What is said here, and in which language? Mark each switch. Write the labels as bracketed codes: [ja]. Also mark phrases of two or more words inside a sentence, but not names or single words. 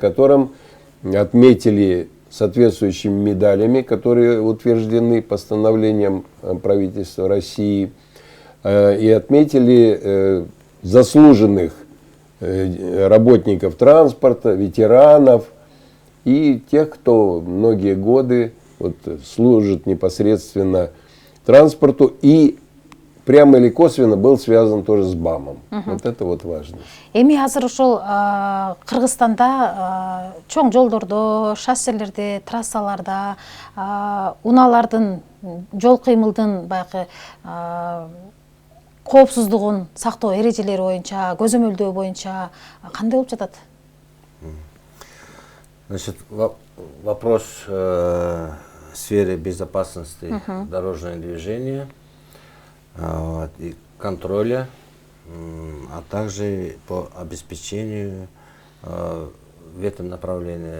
[ru] котором отметили соответствующими медалями, которые утверждены постановлением правительства России, и отметили заслуженных работников транспорта, ветеранов и тех, кто многие годы вот, служит непосредственно транспорту и прямо или косвенно был связан тоже с БАМом. Вот это вот важно. [ky] Эми азыр ушул Кыргызстанда чоң жолдордо, шосселерде, трассаларда, унаалардын, жол кыймылдын баягы коопсуздугун сактоо эрежелери боюнча, көзөмөлдөө боюнча кандай болуп жатат? [ru] Значит, вопрос в сфере безопасности дорожного движения и контроля, а также по обеспечению в этом направлении.